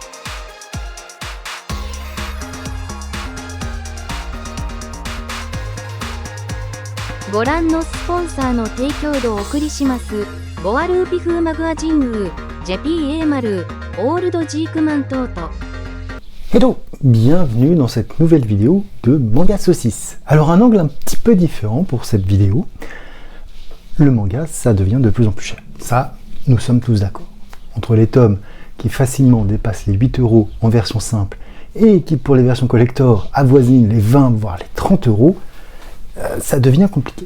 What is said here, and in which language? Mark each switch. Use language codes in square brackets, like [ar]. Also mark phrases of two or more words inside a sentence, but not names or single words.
[ja] ご覧のスポンサーの提供でお送りします。ボワルーピフーマグアジンウー、ジェピーエーマルー、オールドジークマントート。 [fr] Hello, bienvenue dans cette nouvelle vidéo de Manga Saucisse. Alors un angle un petit peu différent pour cette vidéo. Le manga, ça devient de plus en plus cher. Ça, nous sommes tous d'accord. Entre les tomes qui facilement dépassent les 8 € en version simple et qui pour les versions collector avoisinent les 20 voire les 30 €, ça devient compliqué.